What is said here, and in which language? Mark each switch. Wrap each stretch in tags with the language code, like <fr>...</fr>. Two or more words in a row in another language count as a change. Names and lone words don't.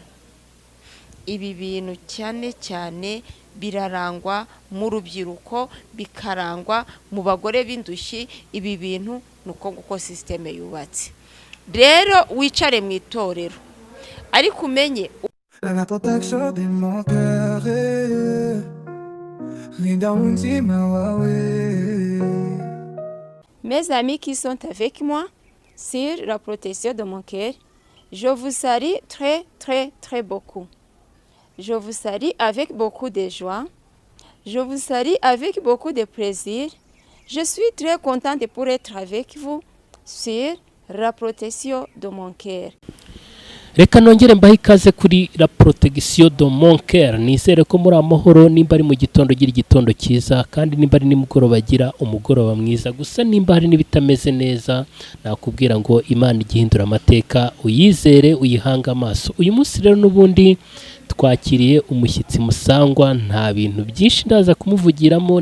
<rw>Ibi bintu cyane cyane birarangwa mu rubyiruko, bikarangwa mu bagore b'indushyi. Ibi bintu nuko nguko systeme yubatse. Rero wicare mu itorero ariko umenye</rw> <fr>La protection de mon cœur, Mes amis qui sont avec moi sur la protection de mon cœur, je vous salue très très très beaucoup. Je vous salue avec beaucoup de joie. Je vous salue avec beaucoup de plaisir. Je suis très contente pour être avec vous sur la protection de mon cœur.</fr> <rw>Reka nongere mbahe ikaze kuri la protection de mon cœur. Nizere ko muri amahoro, nimba ari mu gitondo gira igitondo cyiza, kandi nimba ari nimugoroba gira umugoroba mwiza. Gusa nimba hari nibitameze neza, nakubwira ngo Imana igihindura amateka, uyizere uyihanga amaso. Uyu munsi rero nubundi twakiriye umushyitsi musangwa, nta bintu byinshi ndaza kumuvugiramo.</rw>